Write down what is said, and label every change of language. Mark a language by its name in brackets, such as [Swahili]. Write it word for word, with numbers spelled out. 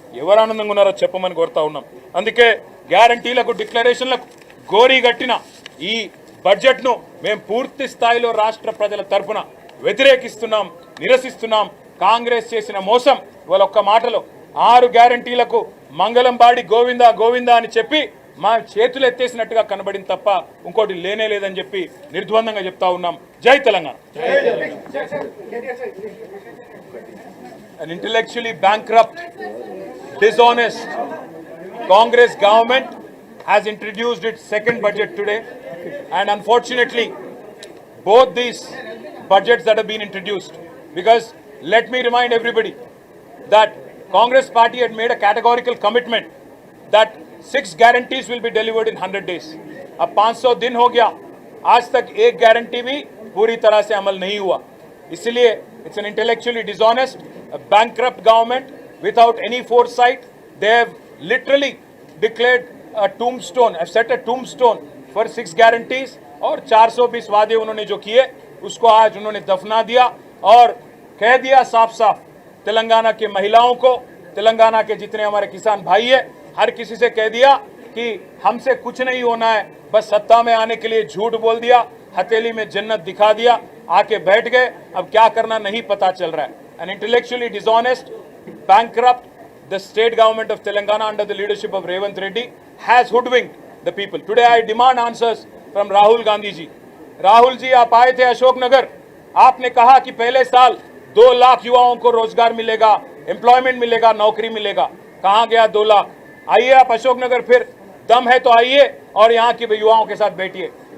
[Telugu] ఎవరు ఆనందంగా ఉన్నారో చెప్పమని కోరుతా ఉన్నాం. అందుకే గ్యారంటీలకు, డిక్లరేషన్లకు గోరీ కట్టిన ఈ బడ్జెట్ను మేము పూర్తి స్థాయిలో రాష్ట్ర ప్రజల తరఫున వ్యతిరేకిస్తున్నాం, నిరసిస్తున్నాం. కాంగ్రెస్ చేసిన మోసం, ఇవాళ ఒక్క మాటలో ఆరు గ్యారంటీలకు మంగళం పాడి గోవిందా గోవిందా అని చెప్పి మా చేతులు ఎత్తేసినట్టుగా కనబడింది తప్ప ఇంకోటి లేనే లేదని చెప్పి నిర్ద్వందంగా చెప్తా ఉన్నాం. జై Telangana. [English] An intellectually bankrupt, dishonest Congress government has introduced its second budget today, and unfortunately both these budgets that have been introduced, because let me remind everybody that Congress party had made a categorical commitment that six guarantees will be delivered in one hundred days. [Hindi] अब [English] five hundred [Hindi] दिन हो गया, आज तक एक guarantee भी पूरी तरह से अमल नहीं हुआ. इसलिए [English] it's an intellectually dishonest, a bankrupt government without any foresight. They have literally declared a tombstone, have set a tombstone for six guarantees [Hindi] और [English] four hundred [Hindi] बीस वादे उन्होंने जो किए उसको आज उन्होंने दफना दिया और कह दिया साफ साफ तेलंगाना के महिलाओं को, तेलंगाना के जितने हमारे किसान भाई है, हर किसी से कह दिया कि हमसे कुछ नहीं होना है, बस सत्ता में आने के लिए झूठ बोल दिया, हथेली में जन्नत दिखा दिया, आके बैठ गए, अब क्या करना नहीं पता चल रहा है. [English] An intellectually dishonest, bankrupt, the state government of Telangana under the leadership of Revanth Reddy has hoodwinked the people. Today I demand answers from Rahul Gandhi ji. [Hindi] Rahul ji, आप आए थे अशोकनगर, आपने कहा कि पहले साल दो लाख युवाओं को रोजगार मिलेगा, एम्प्लॉयमेंट मिलेगा, नौकरी मिलेगा. कहाँ गया दो लाख? आइए आप अशोकनगर, फिर दम है तो आइए और यहाँ के युवाओं के साथ बैठिए.